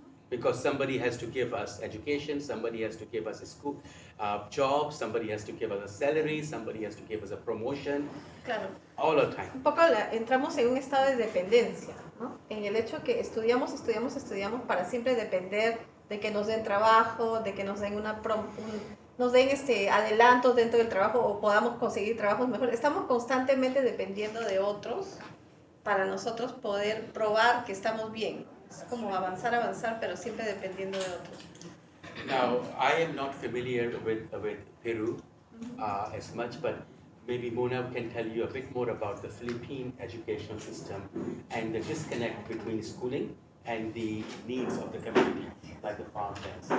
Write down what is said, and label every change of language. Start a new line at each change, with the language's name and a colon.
English: Because somebody has to give us education, somebody has to give us a school, job, somebody has to give us a salary, somebody has to give us a promotion,
Spanish: Claro.
English: all the time.
Spanish: Un poco entramos en un estado de dependencia, ¿no? En el hecho que estudiamos para siempre depender de que nos den trabajo, de que nos den nos den adelantos dentro del trabajo o podamos conseguir trabajos mejores. Estamos constantemente dependiendo de otros para nosotros poder probar que estamos bien. Es como avanzar, pero siempre dependiendo de otros.
English: Now, I am not familiar with Peru as much, but maybe Mona can tell you a bit more about the Philippine education system and the disconnect between schooling and the needs of the community, like the farmlands.